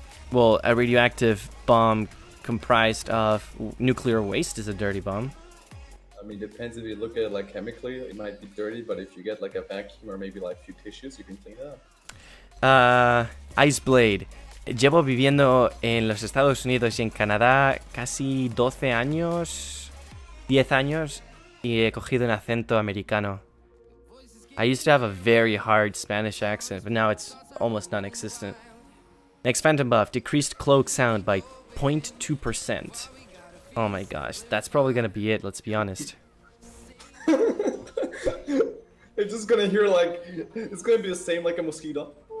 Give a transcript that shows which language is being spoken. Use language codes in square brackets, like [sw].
[en] Well, a radioactive bomb comprised of nuclear waste is a dirty bomb. I mean, depends if you look at it like chemically, it might be dirty, but if you get like a vacuum or maybe like a few tissues, you can clean it up. Ice Blade. [es] Llevo viviendo en los Estados Unidos y en Canadá casi 12 años, 10 años, y he cogido un acento americano. [en] I used to have a very hard Spanish accent, but now it's almost non-existent. Next Phantom buff, decreased cloak sound by 0.2%. Oh my gosh, that's probably gonna be it, let's be honest. It's just gonna hear like, it's gonna be the same like a mosquito.